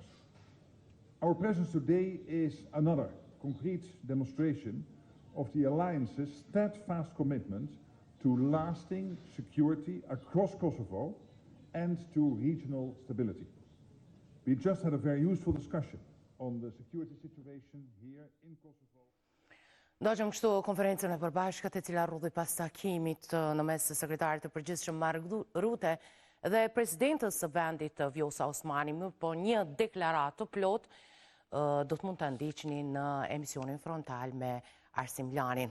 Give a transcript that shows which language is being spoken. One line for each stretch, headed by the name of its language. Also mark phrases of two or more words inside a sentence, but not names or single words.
English: Our presence today is another concrete demonstration of the Alliance's steadfast commitment to lasting security across Kosovo and to regional stability. We just had a very useful discussion on the security situation here in Kosovo.
Albanian: Ndoqëm kështu konferencën e përbashkët e cila rrudhi pas takimit në mes të sekretarit të përgjithshëm Mark Rutte dhe presidentës së vendit Vjosa Osmani, më po një deklaratë të plot do të mund të ndiqni në emisionin frontal me Arsim Lanin.